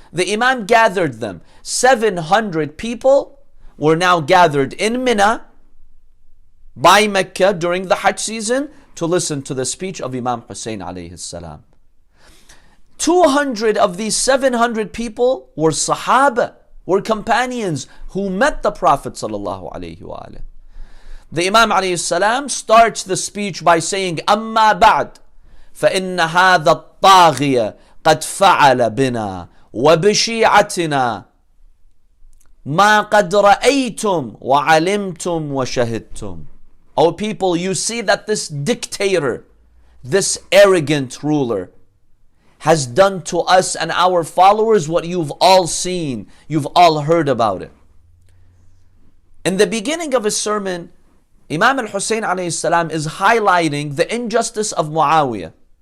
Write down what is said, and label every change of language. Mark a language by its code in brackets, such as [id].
[en] The Imam gathered them. 700 people were now gathered in Mina by Mecca during the Hajj season to listen to the speech of Imam Husayn alayhi salam. 200 of these 700 people were Sahaba, were companions who met the Prophet sallallahu alayhi wa alayhi. The Imam alayhi salam starts the speech by saying, [ar] أما بعد فإن هذا الطاغية قد فعل بنا وبشيعتنا ما قد رأيتم وعلمتم وشهدتم. [en] O people, you see that this dictator, this arrogant ruler, has done to us and our followers what you've all seen, you've all heard about it. In the beginning of his sermon, Imam Husayn alayhi salam is highlighting the injustice of Muawiya.